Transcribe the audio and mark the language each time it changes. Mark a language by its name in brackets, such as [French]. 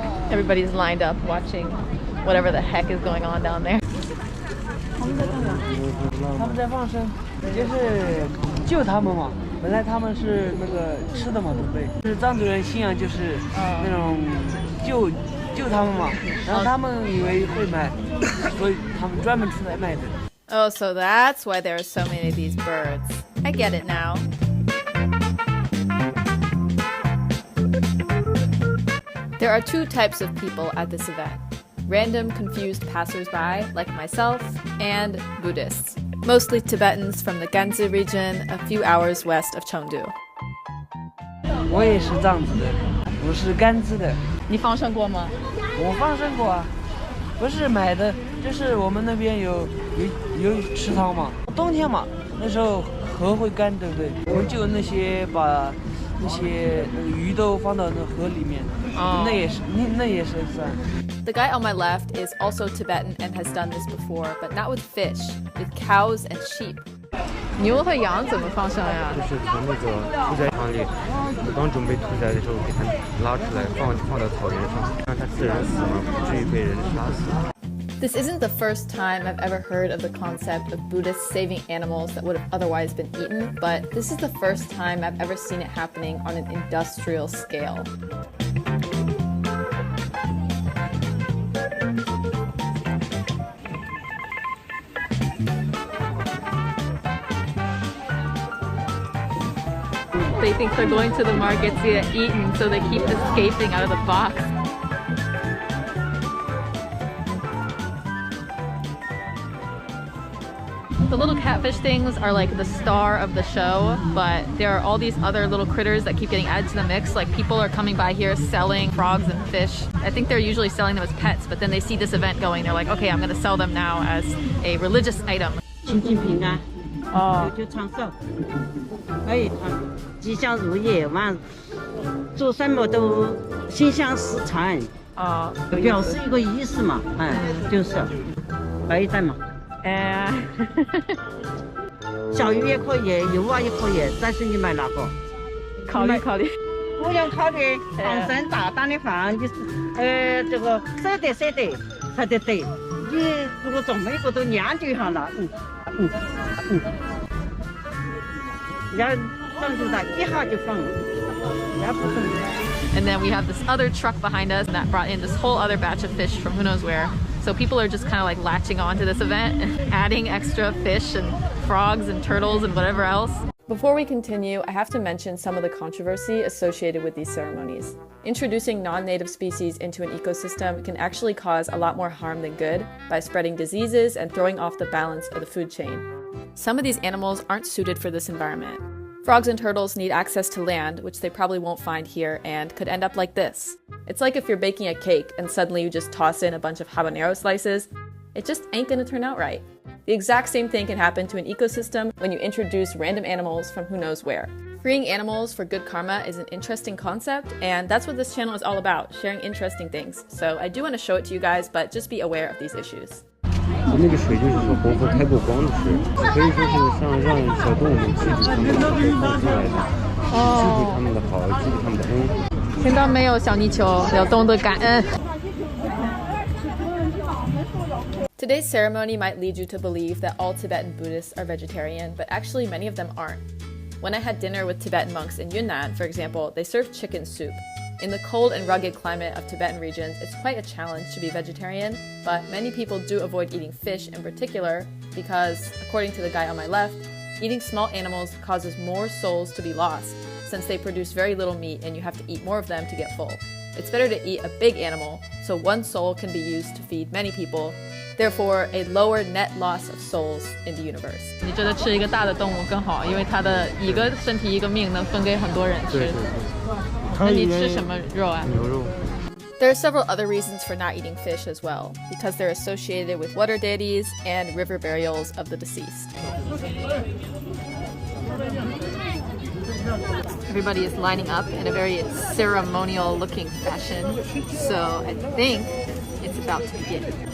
[English] Everybody's lined up watching whatever the heck is going on down there. [Chinese] 他们在放生，就是救他们嘛。本来他们是那个吃的嘛，对不对？是藏族人信仰就是那种救他们嘛。然后他们以为会买，所以他们专门出来卖的。 [English] Oh, so that's why there are so many of these birds. I get it now. There are 2 types of people at this event. Random confused passersby like myself, and Buddhists. Mostly Tibetans from the Gansu region, a few hours west of Cheongju. [Chinese] 我也是藏族的，我是甘孜的。你放生过吗？我放生过啊，不是买的，就是我们那边有池塘嘛，冬天嘛，那时候河会干，对不对？我们就那些把那些鱼都放到那河里面，那也是算。 [English] The guy on my left is also Tibetan and has done this before, but not with fish, with cows and sheep. [Chinese] 牛和羊怎么放生呀？就是从那个屠宰场里，刚准备屠宰的时候，给它拉出来，放到草原上，让它自然死亡，不至于被人杀死。 [English] This isn't the first time I've ever heard of the concept of Buddhists saving animals that would have otherwise been eaten, but this is the first time I've ever seen it happening on an industrial scale. They think they're going to the market to get eaten, so they keep escaping out of the box. The little catfish things are like the star of the show, but there are all these other little critters that keep getting added to the mix. Like people are coming by here selling frogs and fish. I think they're usually selling them as pets, but then they see this event going, they're like, okay, I'm gonna sell them now as a religious item. [Chinese] 亲近平安，久久长寿，可以吉祥如意，完做什么都心想事成，表示一个意思嘛，就是白蛋嘛，小鱼也可以，油蛙也可以，但是你买哪个？考虑考虑。不用考虑，放生大胆的放，你这个舍得才得对。你如果这么一个都研究一下了，要放住它一下就放，要不放。 [English] And then we have this other truck behind us that brought in this whole other batch of fish from who knows where. So people are just kind of like latching on to this event and adding extra fish and frogs and turtles and whatever else. Before we continue, I have to mention some of the controversy associated with these ceremonies. Introducing non-native species into an ecosystem can actually cause a lot more harm than good by spreading diseases and throwing off the balance of the food chain. Some of these animals aren't suited for this environment. Frogs and turtles need access to land, which they probably won't find here, and could end up like this. It's like if you're baking a cake and suddenly you just toss in a bunch of habanero slices. It just ain't gonna turn out right. The exact same thing can happen to an ecosystem when you introduce random animals from who knows where. Freeing animals for good karma is an interesting concept, and that's what this channel is all about, sharing interesting things. So I do want to show it to you guys, but just be aware of these issues. [Chinese] 那个水就是说活佛开过光的水，可以说是像让小动物们记住他们的放出来的，记住他们的好，记住他们的恩。听到没有，小泥鳅，要懂得感恩。 [English] Today's ceremony might lead you to believe that all Tibetan Buddhists are vegetarian, but actually many of them aren't. When I had dinner with Tibetan monks in Yunnan, for example, they served chicken soup. In the cold and rugged climate of Tibetan regions, it's quite a challenge to be vegetarian, but many people do avoid eating fish in particular because, according to the guy on my left, eating small animals causes more souls to be lost, since they produce very little meat and you have to eat more of them to get full. It's better to eat a big animal, so one soul can be used to feed many people, therefore a lower net loss of souls in the universe. [Chinese] 你觉得吃一个大的动物更好，因为它的一个身体一个命能分给很多人吃。对。那你吃什么肉啊？牛肉。 [English] There are several other reasons for not eating fish as well, because they're associated with water deities and river burials of the deceased. Everybody is lining up in a very ceremonial-looking fashion, so I think it's about to begin.